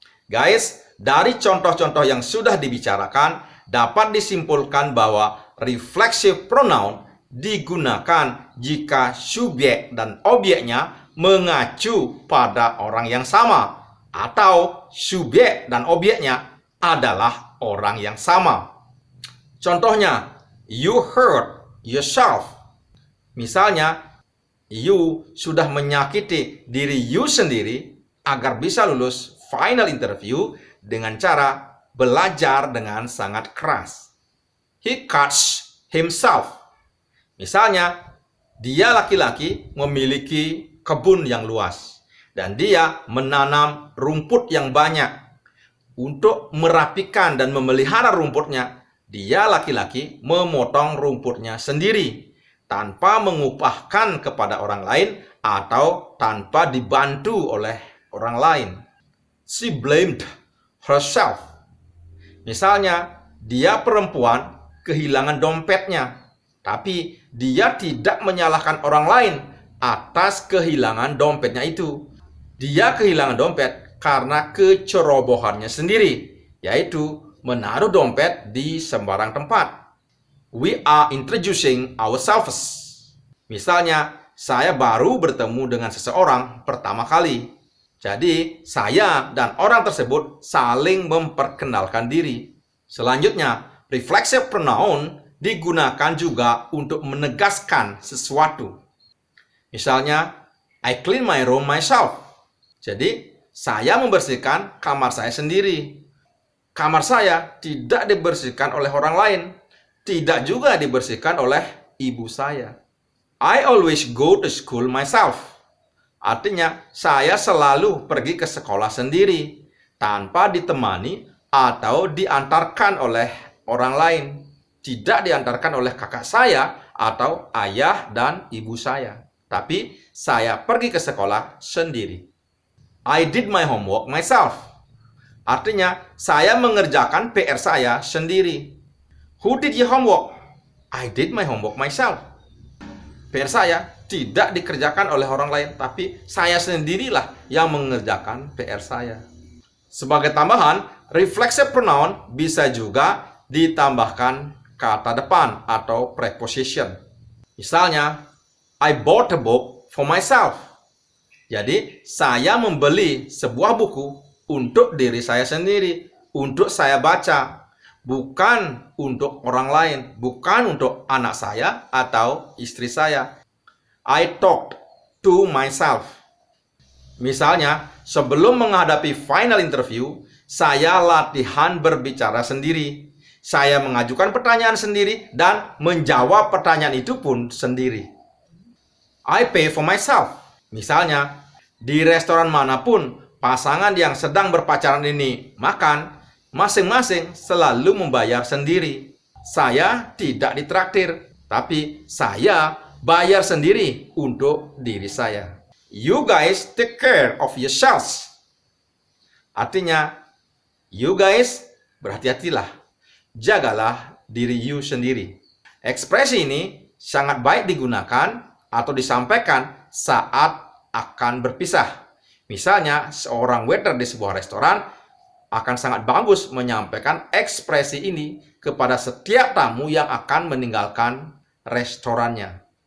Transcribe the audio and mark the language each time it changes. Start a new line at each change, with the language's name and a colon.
Indonesian: Guys, dari contoh-contoh yang sudah dibicarakan, dapat disimpulkan bahwa reflexive pronoun digunakan jika subjek dan objeknya mengacu pada orang yang sama, atau subjek dan objeknya adalah orang yang sama. Contohnya,
English: you hurt yourself.
Indonesian: Misalnya, you sudah menyakiti diri you sendiri agar bisa lulus final interview dengan cara belajar dengan sangat keras.
English: He cuts himself.
Indonesian: Misalnya, dia laki-laki memiliki kebun yang luas dan dia menanam rumput yang banyak. Untuk merapikan dan memelihara rumputnya, dia laki-laki memotong rumputnya sendiri tanpa mengupahkan kepada orang lain atau tanpa dibantu oleh orang lain.
English: She blamed herself.
Indonesian: Misalnya, dia perempuan kehilangan dompetnya, tapi dia tidak menyalahkan orang lain atas kehilangan dompetnya itu. Dia kehilangan dompet karena kecerobohannya sendiri, yaitu menaruh dompet di sembarang tempat.
English: We are introducing ourselves.
Indonesian: Misalnya, saya baru bertemu dengan seseorang pertama kali. Jadi, saya dan orang tersebut saling memperkenalkan diri. Selanjutnya, reflexive pronoun digunakan juga untuk menegaskan sesuatu. Misalnya,
English: I clean my room myself.
Indonesian: Jadi, saya membersihkan kamar saya sendiri. Kamar saya tidak dibersihkan oleh orang lain, tidak juga dibersihkan oleh ibu saya.
English: I always go to school myself.
Indonesian: Artinya, saya selalu pergi ke sekolah sendiri, tanpa ditemani atau diantarkan oleh orang lain. Tidak diantarkan oleh kakak saya atau ayah dan ibu saya. Tapi, saya pergi ke sekolah sendiri.
English: I did my homework myself.
Indonesian: Artinya, saya mengerjakan PR saya sendiri.
English: Who did your homework? I did my homework myself.
Indonesian: PR saya tidak dikerjakan oleh orang lain, tapi saya sendirilah yang mengerjakan PR saya. Sebagai tambahan, reflexive pronoun bisa juga ditambahkan kata depan atau preposition. Misalnya,
English: I bought a book for myself.
Indonesian: Jadi, saya membeli sebuah buku untuk diri saya sendiri, untuk saya baca, bukan untuk orang lain, bukan untuk anak saya atau istri saya.
English: I talked to myself.
Indonesian: Misalnya, sebelum menghadapi final interview, saya latihan berbicara sendiri. Saya mengajukan pertanyaan sendiri dan menjawab pertanyaan itu pun sendiri.
English: I pay for myself.
Indonesian: Misalnya, di restoran manapun pasangan yang sedang berpacaran ini makan, masing-masing selalu membayar sendiri. Saya tidak ditraktir, tapi saya bayar sendiri untuk diri saya.
English: You guys take care of yourselves.
Indonesian: Artinya,
English: you guys
Indonesian: berhati-hatilah. Jagalah diri you sendiri. Ekspresi ini sangat baik digunakan atau disampaikan saat akan berpisah. Misalnya, seorang waiter di sebuah restoran akan sangat bagus menyampaikan ekspresi ini kepada setiap tamu yang akan meninggalkan restorannya.